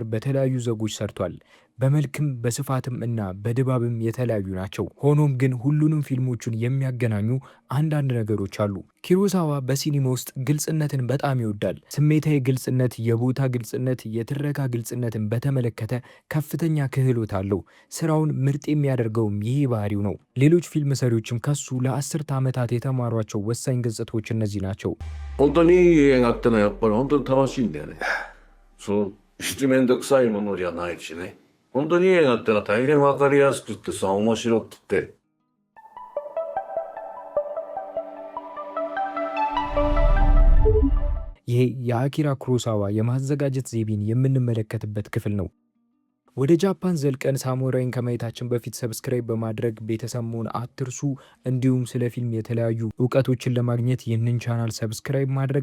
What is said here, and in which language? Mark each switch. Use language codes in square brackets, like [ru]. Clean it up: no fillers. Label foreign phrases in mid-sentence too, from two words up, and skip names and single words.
[am] በተለያዩ ዘጎች ሰርቷል። በመልክም በስፋትም እና በድባብም የተለያዩ ናቸው። ሆኖም ግን ሁሉንም ፊልሞቹን የሚያገናኙ አንዳንድ ነገሮች አሉ። ኩሮሳዋ በሲኒማ ውስጥ ግልጽነትን በጣም ይወዳል። ስሜታዊ ግልጽነት፣ የቦታ ግልጽነት፣ የትረካ ግልጽነትን በተመለከተ ከፍተኛ ክህሎት አለው። ስራውን ምርጥ የሚያደርገውም ይህ ባህሪው ነው። ሌሎች ፊልም ሰሪዎችም ከሱ ለአስርተ ዓመታት የተማሯቸው ወሳኝ ገጽታዎች እነዚህ ናቸው። [ja] 本当にいい映画ってのはやっぱり本当に楽しいんだよね。そう七面倒くさいものじゃないしね。本当にいい映画ってのは大変わかりやすくってさ、面白くて。 [am] ይሄ የአኪራ ኩሮሳዋ የማዘጋጀት ዘይቤን የምንመለከትበት ክፍል ነው። ወደ ጃፓን ዘልቀን ሳሙራይን ከማየታችን በፊት ሰብስክራይብ በማድረግ ቤተሰብ መሆን አትርሱ። እንዲሁም ስለ ፊልም የተለያዩ እውቀቶችን ለማግኘት ይህንን ቻናል ሰብስክራይብ ማድረግ፣